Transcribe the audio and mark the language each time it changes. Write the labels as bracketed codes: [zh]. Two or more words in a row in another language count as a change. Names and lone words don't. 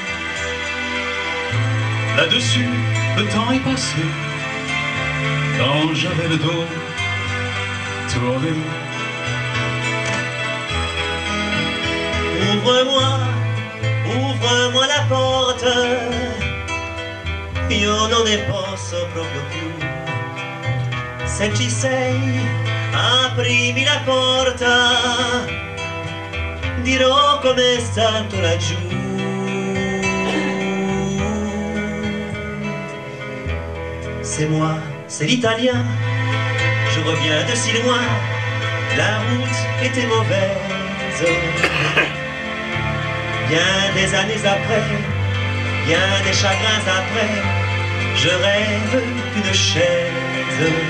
[fr] Là-dessus, le temps est passé, quand j'avais le dos tourné. Ouvre-moi, ouvre-moi la porte, [it] io non ne posso proprio più. Se ci sei, aprimi la porta, dirò com'è stato laggiù. [fr] C'est moi, c'est l'italien, je reviens de si loin, la route était mauvaise. Bien des années après, bien des chagrins après, je rêve d'une chaise.